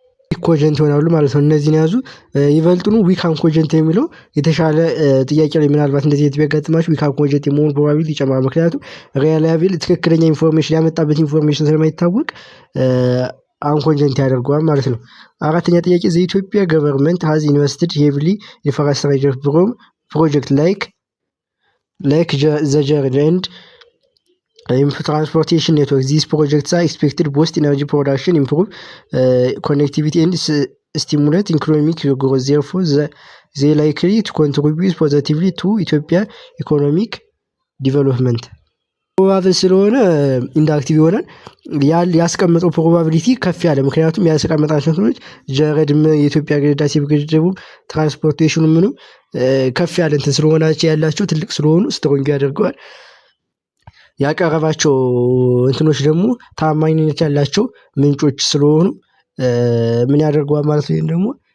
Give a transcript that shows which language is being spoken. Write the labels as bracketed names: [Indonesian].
[Amharic] ኮጀንት ይሆናሉ ማለት ነው። እነዚህን ያዙ። ይበልጡኑ ዊክ አንኮጀንት የሚለው የተሻለ ጥያቄ ላይ ምናልባት እንደዚህ ቢያጋጥማችሁ ዊክ አንኮጀንት የመሆን ፕሮባቢሊቲ ይጨምራል። ምክንያቱም ሪላያብል ትክክለኛ ኢንፎርሜሽን ያመጣበት ኢንፎርሜሽን ስለማይታወቅ አንኮጀንት ያደርገዋል ማለት ነው። አራተኛ ጥያቄ [English] ዘኢትዮጵያ ገቨርንመንት ሃዝ ኢንቨስትድ ሄቪሊ ኢንፍራስትራክቸር ፕሮጀክት ላይክ ዘ ጀርኒ ኤንድ transportation network. These projects are expected to boost energy production, improve connectivity and stimulate economic growth. Therefore, they are likely to contribute positively to Ethiopia economic development. [Amharic] ፕሮባብል ስለሆነ ኢንዳክቲቭ ይሆናል። ያስቀመጠው ፕሮባቢሊቲ ከፍ ያለ ምክንያቱም ያስቀመጣቸው እንትኖች ጀረድም የኢትዮጵያ ህዳሴ ግድቡ ትራንስፖርቴሽኑ ምንም ከፍ ያለ እንትን ስለሆናቸው ያላቸው ትልቅ ስለሆኑ ስትሮንግ ያደርገዋል። ያቀረባቸው እንትኖች ደግሞ ታማኝነት ያላቸው ምንጮች ስለሆኑ ምን ያደርገዋል ማለት ነው። ደግሞ